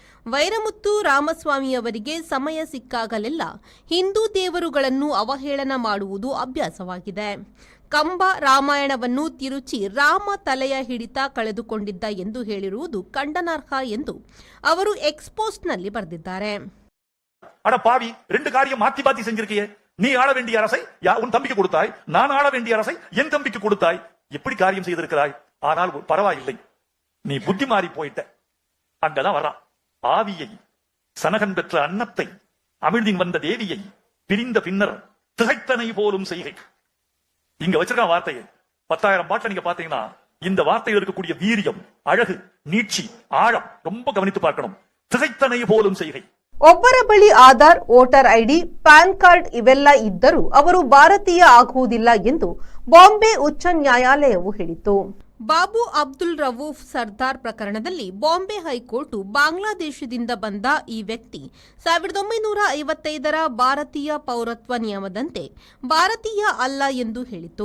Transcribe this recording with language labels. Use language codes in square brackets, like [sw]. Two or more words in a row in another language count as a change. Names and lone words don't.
[kn] ವೈರಮುತ್ತು ರಾಮಸ್ವಾಮಿಯವರಿಗೆ ಸಮಯ ಸಿಕ್ಕಾಗಲೆಲ್ಲ ಹಿಂದೂ ದೇವರುಗಳನ್ನು ಅವಹೇಳನ ಮಾಡುವುದು ಅಭ್ಯಾಸವಾಗಿದೆ. ಕಂಬ ರಾಮಾಯಣವನ್ನು ತಿರುಚಿ ರಾಮ ತಲೆಯ ಹಿಡಿತ ಕಳೆದುಕೊಂಡಿದ್ದ ಎಂದು ಹೇಳಿರುವುದು ಖಂಡನಾರ್ಹ ಎಂದು ಅವರು ಎಕ್ಸ್ಪೋಸ್ಟ್ನಲ್ಲಿ ಬರೆದಿದ್ದಾರೆ. [ta] அட பாவி, 2 காரியம் மாத்தி மாத்தி செஞ்சிருக்கியே. நீ ஆள வேண்டிய அரசை உன் தம்பிக்கு கொடுத்தாய், நான் ஆள வேண்டிய அரசை என் தம்பிக்கு கொடுத்தாய். எப்படி காரியம் செய்திருக்கிறாய்? ஆனால் பரவாயில்லை, நீ புத்தி மாறி போயிட்ட. அங்கதான் வர்றான். ஆவியை, சனகன் பெற்ற அன்னத்தை, அமிழ்தின் வந்த தேவியை பிரிந்த பின்னர் திகைத்தனை போலும் செய்கை. இங்க வச்சிருக்க வார்த்தையை 10,000 பாட்டில் நீங்க பாத்தீங்கன்னா இந்த வார்த்தையில் இருக்கக்கூடிய வீரியம், அழகு, நீட்சி, ஆழம் ரொம்ப கவனித்து பார்க்கணும். திகைத்தனை போலும் செய்கை. [kn] ಒಬ್ಬರ ಬಳಿ ಆಧಾರ್, ವೋಟರ್ ಐಡಿ, ಪ್ಯಾನ್ ಕಾರ್ಡ್ ಇವೆಲ್ಲ ಇದ್ದರೂ ಅವರು ಭಾರತೀಯ ಆಗುವುದಿಲ್ಲ ಎಂದು ಬಾಂಬೆ ಉಚ್ಚ ನ್ಯಾಯಾಲಯವು ಹೇಳಿತು. ಬಾಬು ಅಬ್ದುಲ್ ರವೂಫ್ ಸರ್ದಾರ್ ಪ್ರಕರಣದಲ್ಲಿ ಬಾಂಬೆ ಹೈಕೋರ್ಟ್ ಬಾಂಗ್ಲಾದೇಶದಿಂದ ಬಂದ ಈ ವ್ಯಕ್ತಿ 1955ರ ಭಾರತೀಯ ಪೌರತ್ವ ನಿಯಮದಂತೆ ಭಾರತೀಯ ಅಲ್ಲ ಎಂದು ಹೇಳಿತು.